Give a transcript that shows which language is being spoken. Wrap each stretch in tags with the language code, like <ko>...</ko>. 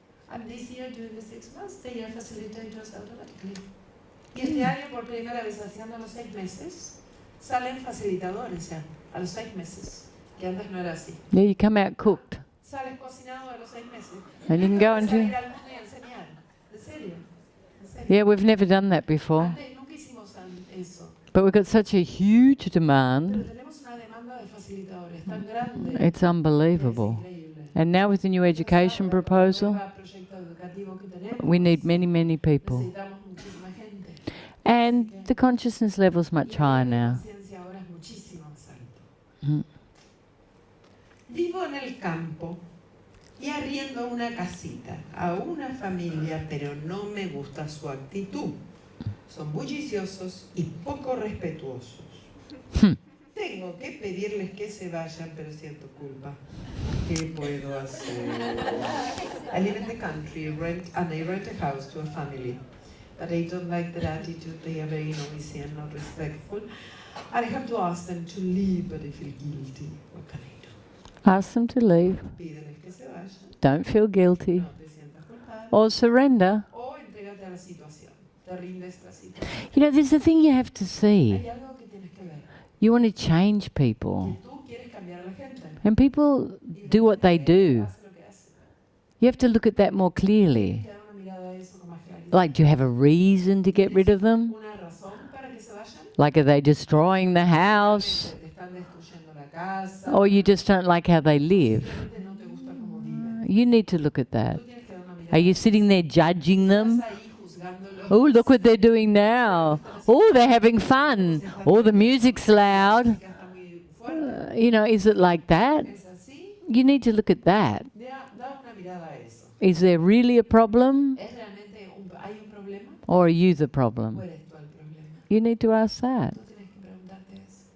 <en>And this year, during the 6 months, they are facilitators automatically.</en> <es>Y este año, por primera vez, haciendo los 6 meses, salen facilitadores ya, a los 6 meses, que antes no era así.</es> <en>Yeah, you come out cooked.</en> <es>Sales cocinado a los 6 meses.</es> <en>And you can go and</en> <es>Salir</es> <en>do.</en> <es>al mundo y enseñar. ¿En serio? ¿En serio?</es> <en>Yeah, we've never done that before.</en> <es>Antes nunca hicimos eso.</es> <en>But we've got such a huge</en> <es>Pero</es> <en>demand.</en> <es>tenemos una demanda de facilitadores tan grande.</es> <en>It's unbelievable.</en> <es>Es increíble.</es> <en>And now with the new education proposal,</en> <es>Nuevo proyecto educativo que tenemos,</es> <en>we need many, many people.</en> <es>necesitamos muchísima gente.</es> <en>And the consciousness level's much higher now.</en> <es>La conciencia ahora es muchísimo más alto. Mm. Vivo en el campo y arriendo una casita a una familia, pero no me gusta su actitud. Son bulliciosos y poco respetuosos. Tengo que pedirles que se vayan, pero siento culpa. ¿Qué puedo hacer?</es> <en>I live in the country and I rent a house to a family. But I don't like their attitude. They are very noisy and not respectful. And I have to ask them to leave, but I feel guilty. What can I do? Ask them to leave.</en> <es>Pídeles que se vayan.</es> <en>Don't feel guilty.</en> <es>No te sientas culpable.</es> <en>Or surrender.</en> <es>O entrégate a la situación. Te rindes la situación.</es> <en>You know, there's a thing you have to see.</en> <es>Hay algo que tienes que ver.</es> <en>You want to change people.</en> <es>Que tú quieres cambiar a la gente.</es> <en>And people do what they do.</en> <es>Hace lo que hace.</es> <en>You have to look at that more clearly.</en> <es>Tienes que dar una mirada a eso con más claridad.</es> <en>Like, do you have a reason to get rid of them?</en> <es>Una razón para que se vayan.</es> <en>Like, are they destroying the house?</en> <es>Te están destruyendo la casa.</es> <en>Or you just don't like how they live?</en> <es>Simplemente no te gusta cómo viven.</es> <en>You need to look at that.</en> <es>Tú tienes que dar una mirada.</es> <en>Are you sitting there judging them?</en> <es>Estás ahí juzgándolos.</es> <en>Oh, look what they're doing now. Oh, they're having fun. Oh, the music's loud.</en> <es>Que está muy fuerte.</es> <en>You know, is it like that?</en> <es>Es así.</es> <en>You need to look at that.</en> <es>Da una mirada a eso.</es> <en>Is there really a problem?</en> <es>¿Es realmente hay un problema?</es> <en>Or are you the</en> <es>¿O</es> <en>problem?</en> <es>eres tú el problema?</es> <en>You need to ask that.</en> <es>Tú tienes que preguntarte eso.</es>